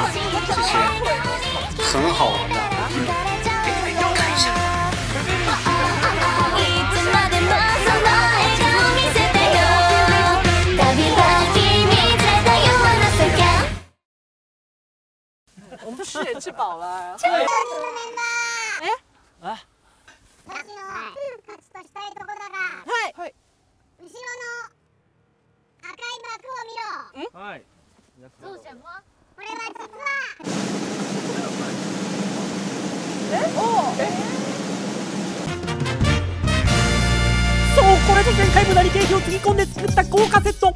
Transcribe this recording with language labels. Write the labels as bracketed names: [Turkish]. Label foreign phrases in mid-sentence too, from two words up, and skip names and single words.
[Chinese] 其实很好玩的，给你们看一下。我们吃也吃饱了。哎， [Japanese] 私の勝ちとしたいとこだが、はい。後ろの赤い幕を見ろ。はい。どうしたの？これは実は。そう、これぞ前回無駄に経費をつぎ込んで作った豪華セット。